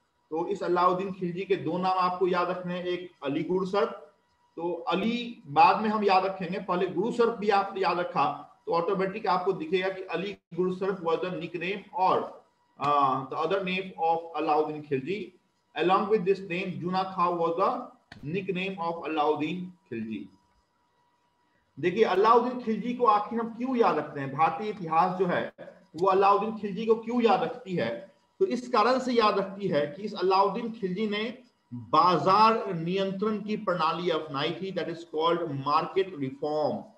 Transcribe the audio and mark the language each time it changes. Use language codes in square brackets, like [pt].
[hi] तो इस अलाउद्दीन खिलजी के दो नाम आपको याद रखने हैं, एक अली गुरुसर्फ, तो अली बाद में हम याद रखेंगे, पहले गुरुसर्फ भी आपने याद रखा तो ऑटोमेटिक आपको दिखेगा कि अली गुरुसर्फ [en] was the nickname [hi] और [en] the other name of Alauddin Khilji. Along with this name, Juna Khan was the nickname of Alauddin Khilji. [hi] देखिए अलाउद्दीन खिलजी को आखिर हम क्यों याद रखते हैं? भारतीय इतिहास जो है वो अलाउद्दीन खिलजी को क्यों याद रखती है? तो इस कारण से याद रखती है कि इस अलाउद्दीन खिलजी ने बाजार नियंत्रण की प्रणाली अपनाई थी, [en] That is called market reform.